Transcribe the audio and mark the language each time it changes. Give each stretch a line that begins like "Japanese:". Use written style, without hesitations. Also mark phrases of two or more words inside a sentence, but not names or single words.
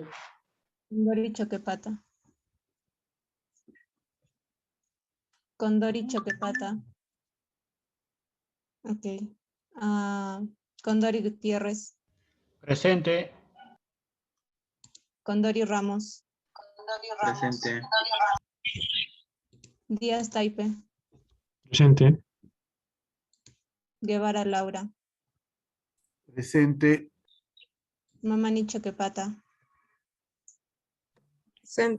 Spanish: Condori Choquepata. Condori Choquepata. Ok. Condori Gutiérrez. Presente. Condori Ramos. Presente. Díaz Taipe. Presente. Guevara Laura. Presente. Mamani Choquepata. Presente.